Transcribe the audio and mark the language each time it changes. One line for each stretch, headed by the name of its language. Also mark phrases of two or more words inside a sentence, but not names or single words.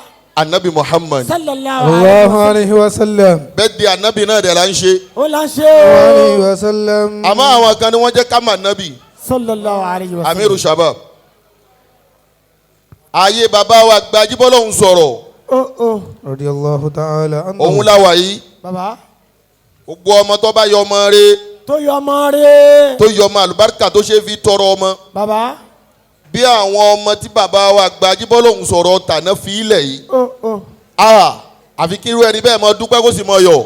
Yoruba: anabi Muhammad.
Arabic: sallallahu عليه وسلم.
Yoruba: bẹ́ẹ̀ di anabi náà dẹ̀ la ń ṣe. ó la ń ṣe.
Arabic: عليه وسلم.
Yoruba: àmọ́ àwọn kan ni wọ́n jẹ́ ká mà anabi.
Arabic: صلى الله عليه وسلم. أمير الشباب.
Yoruba: ayé bàbá wa gbajúbọ́ lòun sọ̀rọ̀.
Arabic: رضي الله تعالى عنه.
Yoruba: òun la wà yìí. baba. gbogbo ọmọ tó bá yọ ọmọ rẹ̀. tó yọ ọmọ rẹ̀. tó yọ ọmọ àlùbáríkà tó ṣe fi tọrọ ọmọ. baba. bí àwọn ọmọ tí bàbá wa gbajúbọ́ lòun sọ̀rọ̀ tàná fi ilẹ̀ yìí. àfi kí irú ẹni bẹ́ẹ̀ mọ dúpẹ́ kó sì mọ yọ̀.